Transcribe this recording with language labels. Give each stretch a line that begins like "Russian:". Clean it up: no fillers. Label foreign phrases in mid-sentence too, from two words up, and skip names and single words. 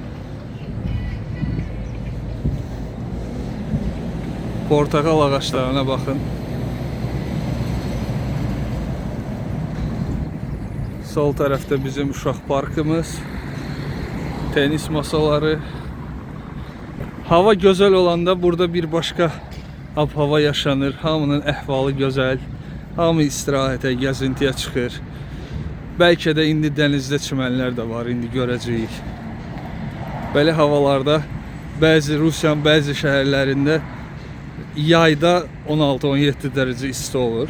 Turkish: Portakal ağaçlarına bakın. Sol tarafta bizim uşaq parkımız, tenis masaları. Hava güzel olanda burada bir başka ab-hava yaşanır.
Azerbaijani: Hamının əhvalı gözəl. Hamı istirahətə, gəzintiyə çıxır. Bəlkə də indi dənizdə çimənlər də var, indi görəcəyik. Belə havalarda bəzi Rusiyanın bəzi şəhərlərində yayda 16-17 dərəcə isti olur.